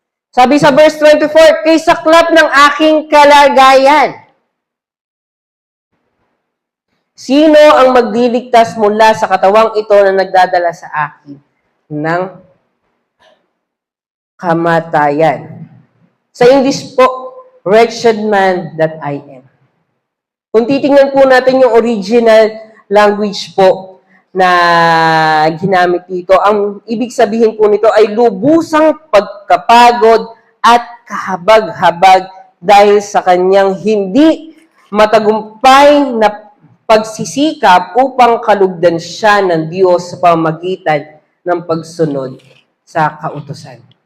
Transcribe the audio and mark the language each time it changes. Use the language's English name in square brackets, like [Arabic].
[Filipino] Sabi sa verse 24, kay saklap ng aking kalagayan, sino ang magliligtas mula sa katawang ito na nagdadala sa akin ng kamatayan? Sa English po, [English] wretched man that I am. [Filipino] Kung titingnan po natin yung original language po na ginamit dito, ang ibig sabihin po nito ay lubusang pagkapagod at kahabag-habag dahil sa kanyang hindi matagumpay na pagsisikap upang kalugdan siya ng Diyos sa pamamagitan ng pagsunod sa kautusan.